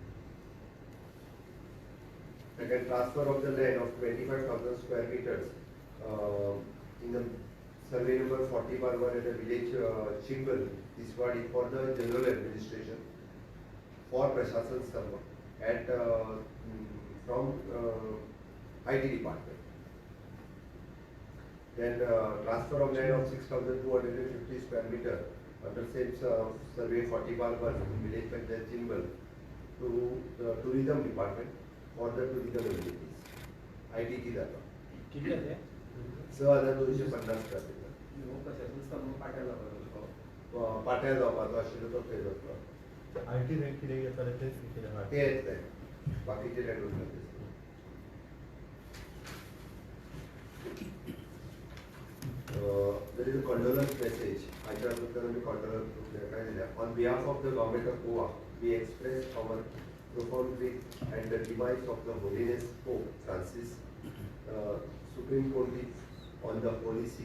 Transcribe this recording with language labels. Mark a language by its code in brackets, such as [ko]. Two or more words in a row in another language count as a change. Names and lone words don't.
[en] Second, transfer of the land of 25,000 square meters in the survey number 40/1 at the village Chingal, Tiswadi for the general administration for Prashasan Sarva at from IT department. Then transfer of land of 6,250 square meter under same survey 40/1 in village Panchayat Chingal to the tourism department for the tourism amenities. [kok] IT की जाता. किती आहे? [en] 6,250 square meter. [kok] पाट्या जावपाचो आशिल्लो तो थंय जातलो. आयटी रँक कितें येताले तेच कितें आहा? ते येतले बाकीचे रँक उरले. [en] There is a condolence message. On behalf of the government of Goa, we express our profound grief at the demise of the Holiness Pope Francis, Supreme Pontiff on the Holy See.